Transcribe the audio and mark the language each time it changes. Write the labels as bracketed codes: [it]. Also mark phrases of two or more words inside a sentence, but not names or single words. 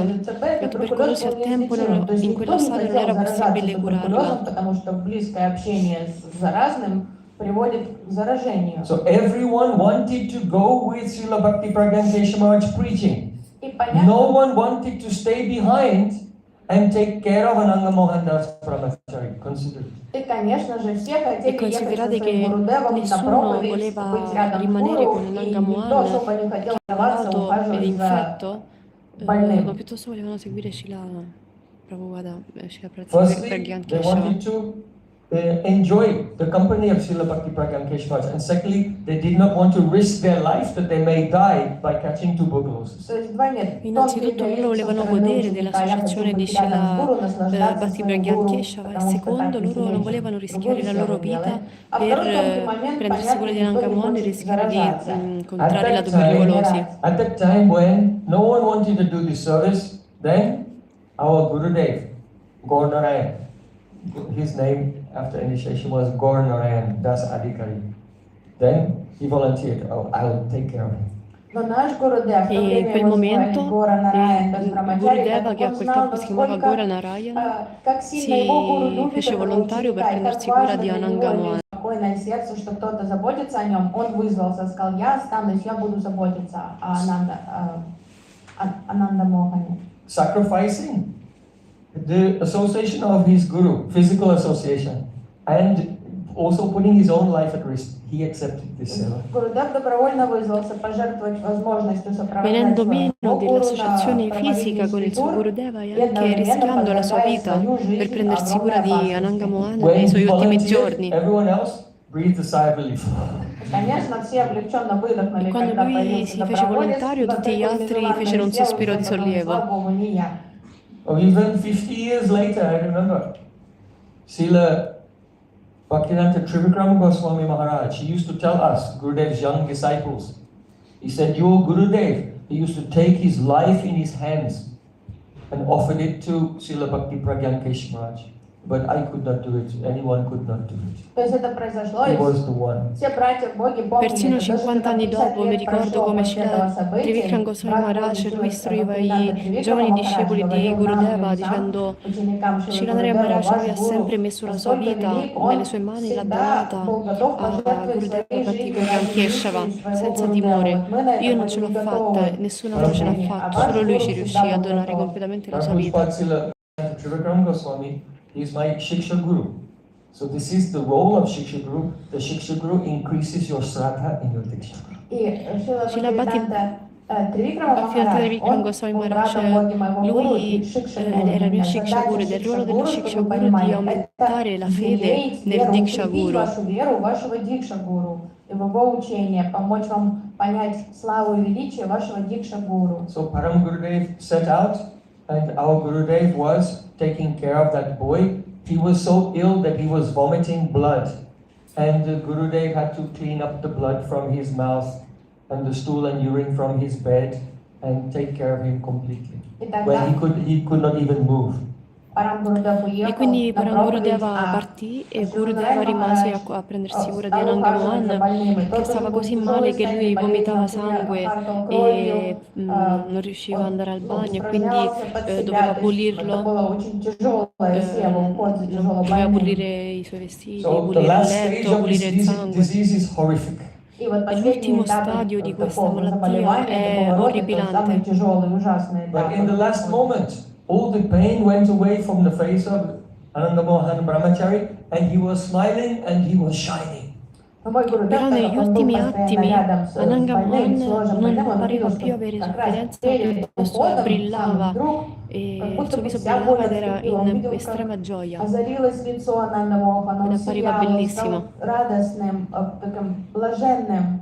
[it] La tubercolosi al tempo in quello stato non era possibile curarla. [en] So everyone wanted to go with Srila Bhakti Pragyan Kesha Maharaj preaching. No one wanted to stay behind and take care of Ananga Mohan Das Brahmachari. Consider it. [it] E considerate che nessuno voleva rimanere con Ananga Mohan che era malato ed infetto, ma piuttosto volevano seguire Srila Prabhupada, Srila [en] Firstly, [it] Pragyan [en] they [it] Keshava. [en] wanted to enjoy the company of Srila Bhakti Pragyan Kesha Maharaj. And secondly, they did not want to risk their life that they may die by catching tuberculosis. [it] Innanzitutto loro volevano godere dell'associazione di Srila Bhakti Pragyan Keshava e secondo loro non volevano rischiare la loro vita per prendersi cura di Ananga Mohan e rischiare di contrarre la tubercolosi. [en] At that time when no one wanted to do this service, then our Gurudev, Gaur Narayan, his name after initiation was Gaur Narayan Das Adhikari. Then he volunteered, I'll take care of him. [it] E in quel momento Gurudeva, che a quel tempo si chiamava Gaura Narayan, si fece volontario per prendersi cura di Ananga Mohan. [ru] Спокойное сердце, что кто-то заботится о нем, он вызвался, сказал, я останусь, я буду заботиться о Ананда Мохане. [en] Sacrificing the association of his guru, physical association, and also putting his own life at risk, he accepted this seva. [ru] Гурудев добровольно вызвался пожертвовать возможностью сопровождать [it] venendo [ru] своего [it] meno [ru] гуру [it] dell'associazione [ru] на [it] fisica con il suo [ru] проводимый [it] Gurudeva e [ru] и [it] anche [ru] одновременно [it] rischiando la sua [ru] подвергая [it] vita [ru] свою [it] per [ru] жизнь [it] prendersi cura [ru] огромной [it] di Ananga [ru] опасности. [it] Mohan [en] When [it] nei suoi [en] he [it] ultimi [en] volunteered, [it] giorni. [en] everyone else breathed a sigh of relief. [ru] Конечно, все облегченно выдохнули, [it] E quando [ru] когда [it] lui [ru] появился [it] si fece [ru] доброволец, [it] volontario, [ru] но [it] tutti gli [ru] такой [it] altri [ru] нежеланный [it] fecero un [ru] сделал, [it] sospiro di [ru] все подумали, слава [it] sollievo. [ru] Богу, не я. [en] Or even 50 years later, I remember, Srila Bhaktivedanta Trivikram Goswami Maharaj, he used to tell us, Gurudev's young disciples, he said, your Gurudev, he used to take his life in his hands and offered it to Srila Bhakti Pragyan Kesh Maharaj. But I could not do it, anyone could not do it. [ru] То есть это произошло, [en] He [ru] и [en] was the one. [ru] все братья в Боге помнили [it] Persino [ru] это. Даже [it] 50 [ru] когда [it] anni [ru] 50 [it] dopo mi [ru] лет [it] ricordo [ru] прошло [it] come [ru] после этого [it] Srila Trivikram [ru] события, [it] Goswami [ru] брат [it] Maharaj [ru] Боги [it] istruiva [ru] Бхактивиданта [it] i [ru] Трivикрама [it] giovani [ru] Махарадж [it] discepoli di [ru] говорил нам, [it] Gurudeva [ru] людям, [it] dicendo [ru] ученикам Шрила [it] Shilanare [ru] Гурудева, [it] Maharaj [ru] ваш [it] lui ha [ru] гуру [it] sempre messo la sua [ru] настолько [it] vita [ru] велик, он [it] nelle sue mani, l'ha [ru] всегда [it] donata [ru] был готов [it] a [ru] пожертвовать [it] Gurudeva [ru] своей [it] Bhakti [ru] жизнью [it] Pragyan [ru] ради [it] Keshava [ru] миссии своего [it] senza [ru] Гурудева. [it] timore. [ru] Вот мы на это [it] Io non [ru] были [it] ce l'ho [ru] не [it] fatta, [ru] готовы [it] nessun altro ce l'ha [ru] искренне, а [it] fatto, [ru] ваш [it] solo lui [ru] гуру [it] ci [ru] всегда [it] riuscì a [ru] был [it] donare [ru] готов. [it] completamente la sua vita. [en] Prabhupada Trivikram Goswami, he is my Shiksha Guru. So this is the role of Shiksha Guru. The Shiksha Guru increases your Shraddha in your Diksha. [ru] И Шрила Бхактивиданта Трivикрама [it] Bhaktivedanta [ru] Махарадж, [it] Trivikram [ru] он [it] Goswami [ru] был [it] Maharaj, [ru] братом Боги моего гуру и [it] lui [ru] Шикша Гуру. [it] era il mio Shiksha Guru ed è il ruolo dello Shiksha Guru di aumentare la fede nel Diksha [ru] укрепить [it] Guru. [ru] вашу веру, вашего Дикша Гуру, и в его учение, помочь вам понять славу и величие вашего Дикша Гуру. [en] So Param Gurudev set out, and our Gurudev was taking care of that boy. He was so ill that he was vomiting blood, and the Gurudev had to clean up the blood from his mouth and the stool and urine from his bed and take care of him completely. [ru] И [en] When [ru] тогда [en] he could not even move. [ru] Парам Гурудев [it] E [ru] уехал [it] quindi [ru] на [it] Param [ru] проповедь, [it] Gurudeva partì e Gurudeva rimase a prendersi cura di Ananga Mohan, che stava così male che lui vomitava sangue e non riusciva ad andare al bagno, quindi doveva pulirlo, doveva pulire i suoi vestiti, [en] So the [it] pulire il [en] last stage [it] letto, [en] of this [it] pulire il sangue. [en] disease is horrific. [ru] И вот [it] E [ru] последний [it] l'ultimo [ru] этап [it] stadio di questa [ru] такого [it] malattia [ru] заболевания, [it] è [ru] это был род, это самый [it] orripilante. [ru] тяжелый, ужасный этап. [en] But in the last moment, all the pain went away from the face of Ananga Mohan Brahmachari, and he was smiling and he was shining. [ru] Но мой Гурудев, [it] Però [ru] так [it] negli [ru] как он был [it] ultimi [ru] постоянно [it] attimi [ru] рядом с [it] Ananga [ru] больным, [it] Mohan [ru] сложным [it] non [ru] больным, он [it] pareva [ru] увидел, [it] più [ru] что [it] avere [ru] как раз [it] sofferenza, [ru] перед [it] piuttosto [ru] уходом, [it] brillava [ru] сам вдруг, [it] e [ru] как [it] il [ru] будто [it] suo [ru] бы [it] viso [ru] вся [it] brillava [ru] боль [it] ed era [ru] отступила, он [it] in [ru] видел, [it] estrema [ru] как [it] gioia. [ru] озарилось лицо Ананда Мохана, он [it] Ed appariva [ru] сиял, он [it] bellissimo. [ru] стал радостным, таким блаженным.